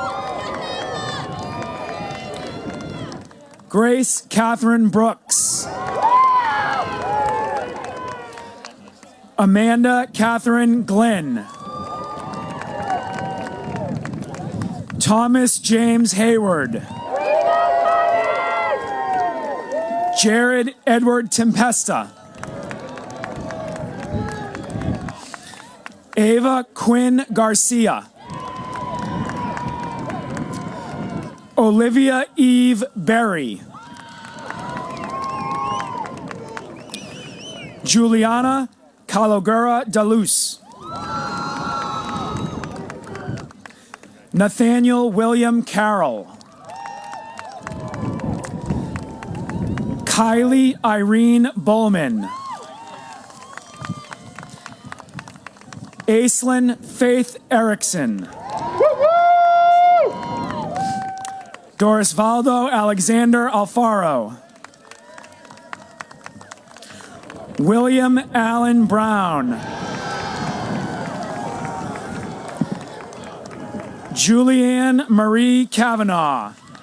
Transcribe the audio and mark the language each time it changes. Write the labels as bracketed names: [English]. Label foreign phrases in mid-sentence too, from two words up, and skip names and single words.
[English] Grace Catherine Brooks. Amanda Catherine Glenn. Thomas James Hayward. Jared Edward Tempesta. Ava Quinn Garcia. Olivia Eve Berry. Juliana Calogura Dalus. Nathaniel William Carroll. Kylie Irene Bowman. Aislinn Faith Erickson. Doris Valdo Alexander Alfaro. William Allen Brown. Julianne Marie Kavanaugh.